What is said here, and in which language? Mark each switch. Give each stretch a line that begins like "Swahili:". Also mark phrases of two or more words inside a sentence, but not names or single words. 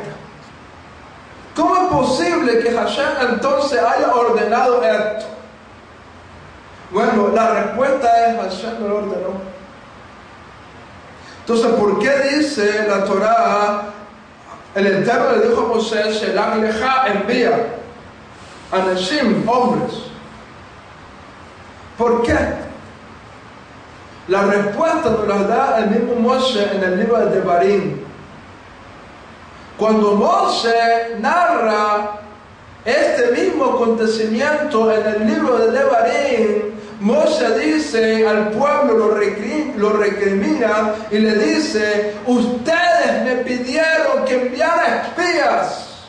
Spanish: ¿Cómo es posible que Hashem entonces haya ordenado esto? Bueno, la respuesta es: Hashem lo ordenó. Entonces, ¿por qué dice la Torah, el Eterno le dijo a Moshe:
Hebrew: שלח לך,
Spanish: envía anashim, hombres? ¿Por qué? La respuesta nos la da el mismo Moshe en el libro de Devarim. Cuando Moshe narra este mismo acontecimiento en el libro de Devarim, Moshe dice al pueblo, lo recrimina y le dice: ustedes me pidieron que enviara espías.